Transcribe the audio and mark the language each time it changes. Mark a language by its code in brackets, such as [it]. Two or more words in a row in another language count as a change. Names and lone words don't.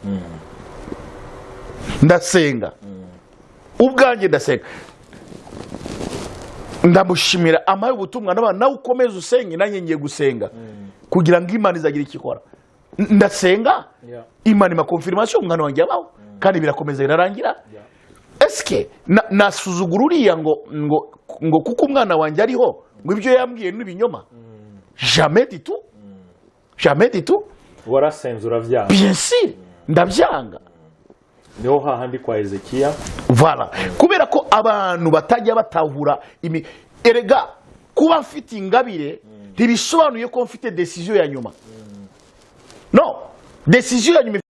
[rw] ndasenga ubwanjye ndasenga ndamushimira amaye ubutumwa n'abana nawe ukomeza usenge nanjye ngiye gusenga kugira ngo Imana izagira ikikora ndasenga Imana ima confirmation umwana wanjye abaho kandi birakomeza birarangira eske nasuzugura uriya ngo kuko umwana wanjye ariho ngo ibyo yambwiye n'ibinyoma [fr] jamais du tout [rn] warasenze uravyanga [fr] bien sûr ndabyanga [rw] niho hahandi kwa Ezekiya voilà kubera ko abantu batajya batahura erega kuba mfite ingabire ntibisobanuye ko mfite decision ya nyuma no decision ya nyuma